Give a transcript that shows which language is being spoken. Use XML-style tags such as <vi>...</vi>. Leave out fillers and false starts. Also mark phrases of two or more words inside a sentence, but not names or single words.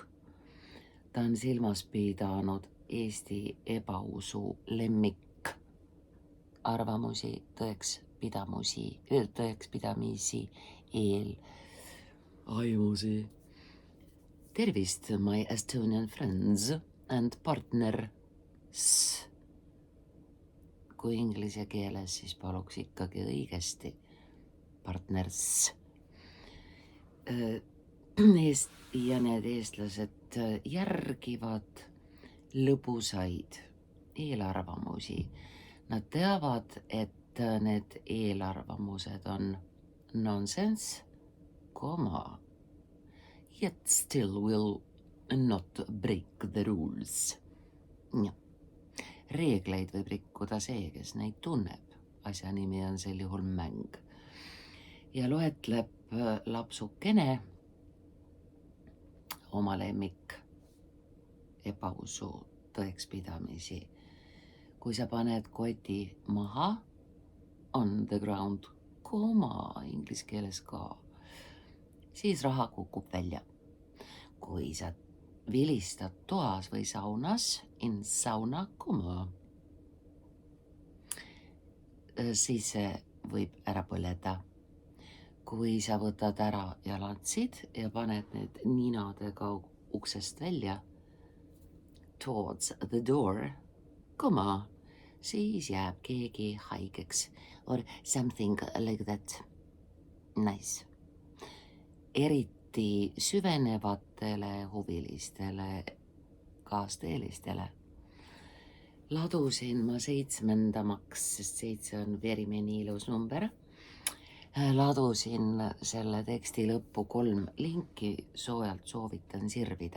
<et>Ta on silmas pidanud Eesti ebausu lemmik arvamusi, tõekspidamisi, aimusi. Tervist,</et> <en>my Estonian friends and partners.</en> <et>Kui inglise keeles, siis paluks ikkagi õigesti. Partners. Ja need eestlased järgivad lõbusaid eelarvamusi. Nad teavad, et need eelarvamused on</et> <en>nonsense, yet still will not break the rules.</en> <et>Ja. Reegleid võib rikkuda see, kes neid tunneb. Asja nimi on sel juhul mäng. Ja loetleb lapsukene oma lemmik ebausu tõekspidamisi. Kui sa paned koti maha,</et> <en>on the ground,</en> <et>inglise keeles ka, siis raha kukub välja. Kui sa vilistad toas või saunas,</et> <en>in sauna,</en> <et>siis see võib ära põleda. Kui sa võtad ära jalatsid ja paned need ninadega uksest välja,</et> <en>towards the door,</en> <et>siis jääb keegi haigeks</et> <en>or something like that.</en> <et>Nice. Eriti süvenevatele huvilistele kaasteelistele. Ladusin ma 7. sest 7 on verimeni ilus number. Ladusin selle teksti lõppu 3 linki, soojalt soovitan sirvida.</et>